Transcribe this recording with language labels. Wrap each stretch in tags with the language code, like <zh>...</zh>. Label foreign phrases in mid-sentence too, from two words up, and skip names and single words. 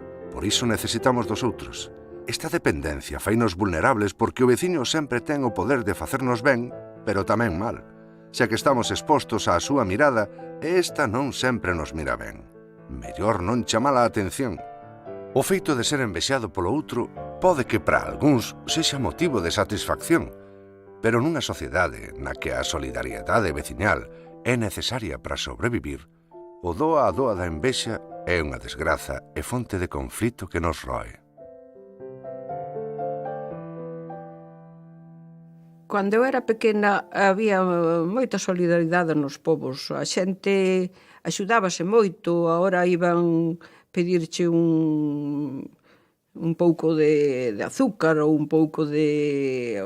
<gl>Por iso necesitamos dos outros. Esta dependencia fainos vulnerables porque o veciño sempre ten o poder de facernos ben, pero tamén mal, xa que estamos expostos á súa mirada e esta non sempre nos mira ben. Mellor non chamala a atención. O feito de ser envexado polo outro pode que para algúns sexa motivo de satisfacción, pero nunha sociedade na que a solidariedade veciñal é necesaria para sobrevivir, o doa a doa da envexa é unha desgraza e fonte de conflito que nos roe. Cando eu era pequena había moita solidaridade nos povos. A xente axudábase moito, agora iban pedirche un pouco de azúcar ou un pouco de...</gl>